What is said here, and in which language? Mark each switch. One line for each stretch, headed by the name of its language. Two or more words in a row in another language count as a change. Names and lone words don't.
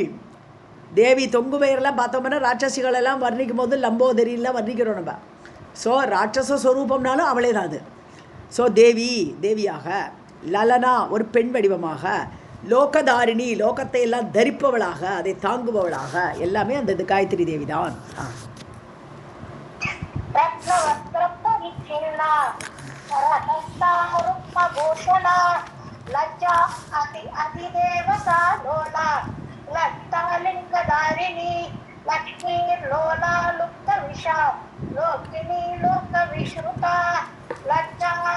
Tamil: தேவி தொங்கும் வயரெல்லாம் பார்த்தோம்னா ராட்சசிகளெல்லாம் வர்ணிக்கும் போது லம்போதரிலாம் வர்ணிக்கிறோம் நம்ம. ஸோ ராட்சச ஸ்வரூபம்னாலும் அவளே தான் அது. ஸோ தேவியாக. லலனா ஒரு பெண் வடிவமாக. லோகதாரிணி லோகத்தை எல்லாம் தரிப்பவளாக அதை தாங்குபவளாக. எல்லாமே அந்த காயத்ரி தேவி தான்.
Sanskrit: लज्जा अधिदेवता लोला ललिता लिंगधारिणी लक्ष्मी लोला लुप्त विषा लोकिनी लोक विश्रुता लज्जा